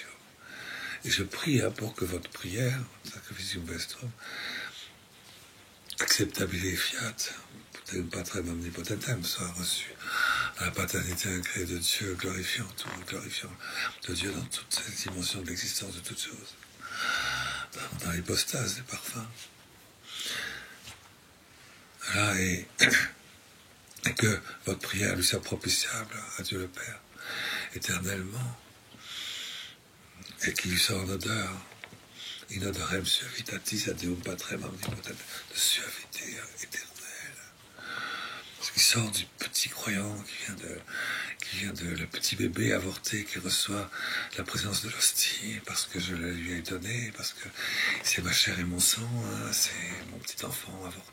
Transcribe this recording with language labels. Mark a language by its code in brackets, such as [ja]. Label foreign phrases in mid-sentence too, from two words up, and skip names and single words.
[fr] Et je prie pour que votre prière, [la] Sacrificium Vestrum, acceptabile fiat, Deum Patrem Omnipotentem, [fr] soit reçue à la paternité incréée de Dieu, glorifiant tout, glorifiant de Dieu dans toutes ces dimensions de l'existence de toutes choses, dans l'hypostase des parfums. Voilà, et que votre prière lui soit propitiable à Dieu le Père, éternellement, et qu'il lui soit en odeur, [la] in odorem suavitatis ad Deum Patrem Omnipotentem, [fr] de suavité éternelle. Ce qui sort du petit croyant qui vient de le petit bébé avorté qui reçoit la présence de l'hostie parce que je la lui ai donnée, parce que c'est ma chair et mon sang, c'est mon petit enfant avorté.